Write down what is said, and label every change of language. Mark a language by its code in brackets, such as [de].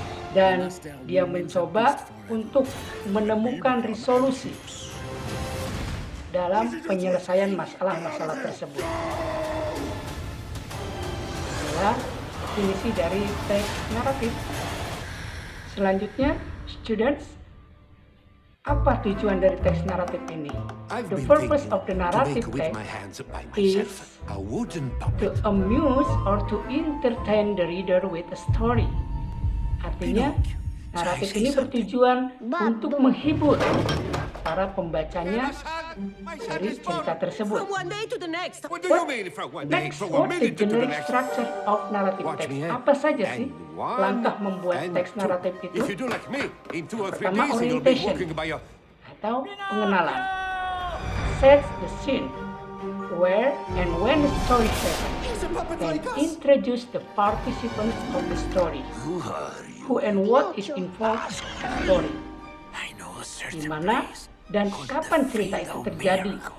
[id] Dan dia mencoba untuk menemukan resolusi dalam penyelesaian masalah-masalah tersebut. Inilah definisi dari teks naratif. Selanjutnya, students, apa tujuan dari teks naratif ini? [en] The purpose of the narrative text is to amuse or to entertain the reader with a story. [id] Artinya, naratif ini bertujuan untuk menghibur para pembacanya dari cerita tersebut. [en] Next, what is the generic structure of narrative text? [id] Apa saja sih langkah membuat teks naratif itu? Pertama, orientation atau pengenalan. [en] Set the scene, where and when the story happens, and introduce the participants of the story. Who and what is involved in the story. [id] Di mana dan kapan cerita itu terjadi.